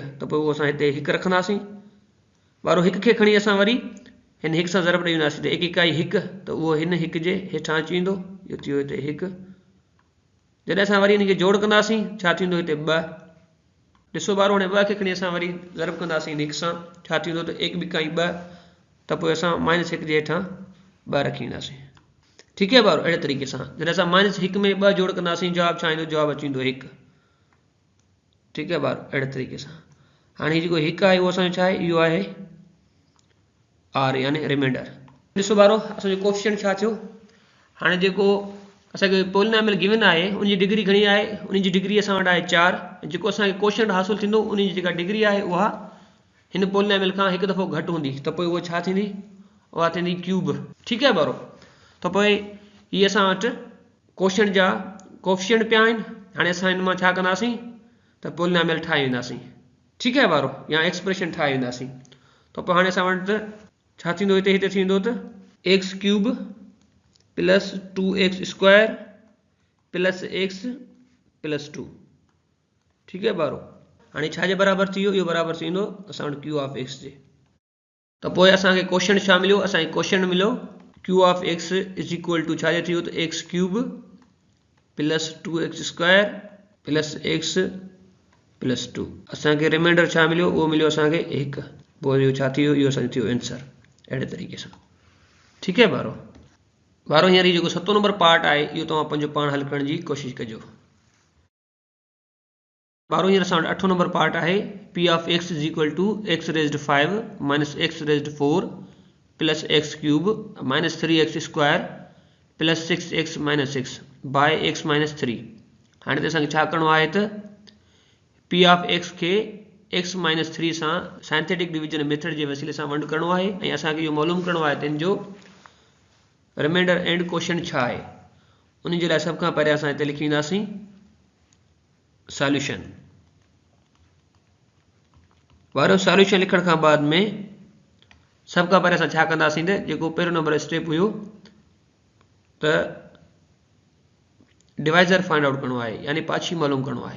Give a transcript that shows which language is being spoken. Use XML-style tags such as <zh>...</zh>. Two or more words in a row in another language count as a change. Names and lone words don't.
<sd>त पोइ उहो असां हिते 1 रखंदासीं। वारो 1 खे खणी असां वरी हिन 1 सां ज़रब ॾेई वेंदासीं त 1 इकाई 1, त उहो हिन 1 जे हेठां अची वेंदो, इहो थी वियो हिते 1। जॾहिं असां वरी हिन खे जोड़ कंदासीं छा थींदो हिते 2। ॾिसो बारो, हाणे 2 खे खणी असां वरी ज़रब कंदासीं हिन 1 सां, छा थींदो त 1 ॿ 2, त पोइ असां माइनस 1 जे हेठां 2 रखी वेंदासीं।</sd> <ur>ٹھیک ہے</ur> <sd>बारो, अहिड़े तरीक़े सां जॾहिं असां माइनस 1 में 2 जोड़ कंदासीं जवाबु छा ईंदो, जवाबु अची वेंदो 1।</sd> <ur>ٹھیک ہے</ur> <sd>बारो, अहिड़े तरीक़े सां हाणे हीउ जेको 1 आहे उहो असांजो छा आहे, इहो आहे आर यानी रिमाइंडर। ॾिसो बारो, असांजो कोएफिशिएंट छा थियो, हाणे जेको असांखे</sd> <en>polynomial given</en> <sd>आहे उनजी डिग्री घणी आहे, उनजी डिग्री असां वटि आहे 4, जेको असांखे कोएफिशिएंट हासिलु थींदो उनजी जेका डिग्री आहे उहा हिन पॉलिनॉमियल खां हिकु दफ़ो घटि हूंदी, त पोइ उहा छा थींदी, उहा थींदी क्यूब।</sd> <ur>ٹھیک ہے</ur> <sd>बारो, त पोइ हीअ असां वटि कोएफिशिएंट जा कोएफिशिएंट पिया आहिनि। हाणे असां हिन मां छा कंदासीं त पॉलिनॉमियल ठाहे वेंदासीं।</sd> <ur>ٹھیک ہے</ur> <sd>बारो, या एक्सप्रेशन ठाहे वेंदासीं। त पोइ हाणे असां वटि छा थींदो, हिते थींदो त</sd> <en>x cube plus 2x square plus x plus 2.</en> <ur>ٹھیک ہے</ur> <sd>बारो, हाणे छाजे बराबरि थी वियो, इहो बराबरि थी वेंदो असां वटि</sd> <en>Q of x</en> <sd>जे। त पोइ असांखे क्वेश्चन छा मिलियो, असांखे क्वेश्चन मिलियो</sd> <en>Q of x is equal to</en> <sd>छाजे थी वियो त</sd> <en>x cube plus 2x square plus x plus 2.</en> <sd>असांखे रिमाइंडर छा मिलियो, उहो मिलियो असांखे 1। पोइ इहो छा थी वियो, इहो असांजो थी वियो आंसर अहिड़े तरीक़े सां।</sd> <ur>ٹھیک ہے</ur> <sd>बारो, बारो हींअर जेको 7 नंबर पार्ट आहे इहो तव्हां पंहिंजो पाण हल करण जी कोशिशि कजो। बारो हींअर असां वटि 8 नंबर पार्ट आहे,</sd> <en>P of x is equal to x raised 5 minus x raised 4 plus x cube minus 3x square plus 6x minus 6 by x minus 3.</en> <ur>ہاں تو</ur> <sd>छा करणो आहे त</sd> <en>P of x</en> <sd>के</sd> <en>x minus 3</en> <sd>से</sd> <en>synthetic division method</en> <ur>کے وسیلے سے</ur> <sd>वंड करणो आहे ऐं असांखे इहो मालूम करणो आहे त इन जो</sd> <en>remainder and quotient</en> <sd>छा आहे। उन जे लाइ सभ खां पहिरियों असां हिते लिखींदासीं सॉल्यूशन वारो। सॉल्यूशन लिखण खां बाद में सभ खां पहिरियों असां छा कंदासीं त जेको पहिरियों नंबर स्टेप हुयो त डिवाइज़र</sd> <en>find out</en> <sd>करणो आहे यानी पाछी मालूम करणो आहे।</sd>